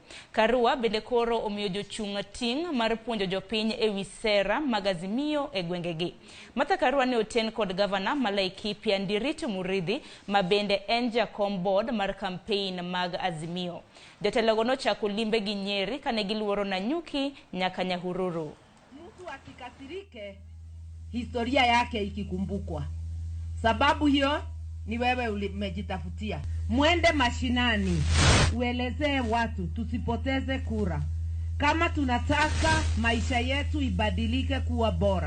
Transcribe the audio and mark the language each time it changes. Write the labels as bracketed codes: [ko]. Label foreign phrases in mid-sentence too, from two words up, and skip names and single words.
[luo] KARUA bende koro omiyo jochung' ting' mar puonjo jopiny e wi sera mag Azimio e gwengegi. Martha KARUA ne oten kod gavana ma Laikipia Ndiritu Muridhi ma bende en jakom board mar campaign mag Azimio. Jotelogo nochako limbe gi Nyeri kane giluoro Nanyuki nyaka Nyahururu. [sw] Mtu asikasirike historia yake ikikumbukwa. Sababu hiyo ni wewe umejitafutia. Mwende mashinani, uelezee watu tusipoteze kura. Kama tunataka maisha yetu ibadilike kuwa bora.